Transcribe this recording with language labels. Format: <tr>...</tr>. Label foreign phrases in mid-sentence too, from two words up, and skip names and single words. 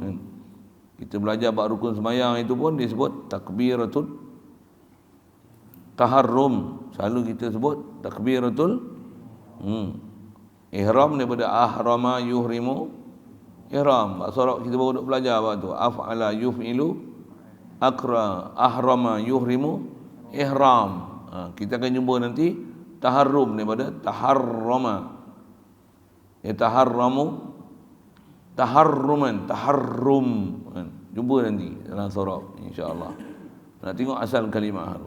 <ms>Kita belajar bab rukun sembahyang itu pun disebut</ms> <ar>تكبيرة التحرم.</ar> <ms>Selalu kita sebut</ms> <ar>تكبيرة الإحرام</ar> <ms>daripada</ms> <ar>أحرم يحرم إحرام.</ar> <ms>Surah kita baru duk belajar apa tu?</ms> <ar>أفعل يفعل أكرى أحرم يحرم إحرام.</ar> <ms>Kita akan jumpa nanti taharrum daripada taharrama.</ms> <ar>تحرم تحرما تحرم.</ar> <ms>Jumpa nanti dalam surah</ms> <ar>إن شاء الله.</ar> <ms>Nak tengok asal kalimah harum.</ms>